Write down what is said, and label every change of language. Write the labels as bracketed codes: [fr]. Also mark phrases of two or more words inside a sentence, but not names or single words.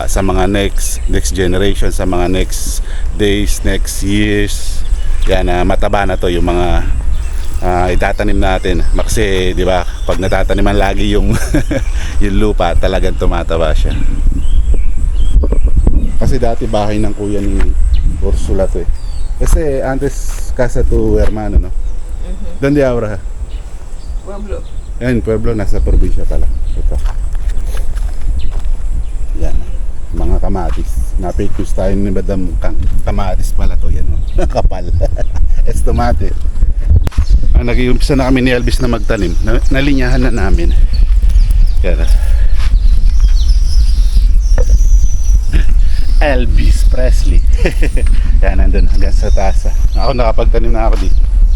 [tl] Sa mga [en] next generation, [tl] sa mga [en] next days, next years, [tl] yan, mataba na to yung mga itatanim natin. Kasi di ba, pag natataniman lagi yung yung lupa, talagang tumataba siya. Kasi dati bahay ng kuya ni Ursula to eh. [es] Kasi antes casa tu hermano, no? Donde ahora? Pueblo. [tl] Yan, Pueblo, nasa probinsya pala. Ito. Yan. Mga kamatis. Napictures tayo ni Madam Kamatis pala to. Yan, no? Kapal. [es] Es tomate. [tl] Nag-iumpisa na kami ni Elvis na magtanim. Nalinyahan na namin. Yan. Elvis Presley. Yan, nandun hanggang sa taas. Ako nakapagtanim na ako dito.